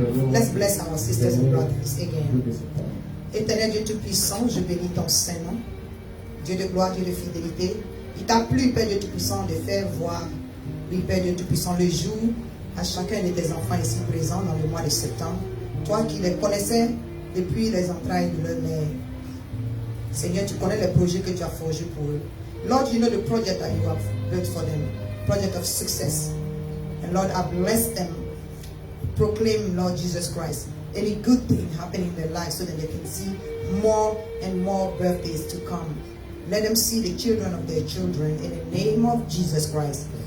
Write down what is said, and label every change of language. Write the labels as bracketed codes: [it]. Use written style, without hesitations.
[en] Let's bless our sisters and brothers again. [fr] Éternel Dieu Tout-Puissant, je bénis ton Saint-Nom. Dieu de gloire, Dieu de fidélité. Il t'a plu, Père Dieu Tout-Puissant, de faire voir, oui, Père Dieu Tout-Puissant, le jour à chacun de tes enfants ici présents dans le mois de septembre. Toi qui les connaissais depuis les entrailles de leur mère. Seigneur, tu connais les projets que tu as forgés pour eux. [en] Lord, you know the project that you have built for them, project of success. And Lord, I bless them. Proclaim, Lord Jesus Christ, any good thing happening in their lives so that they can see more and more birthdays to come. Let them see the children of their children in the name of Jesus Christ.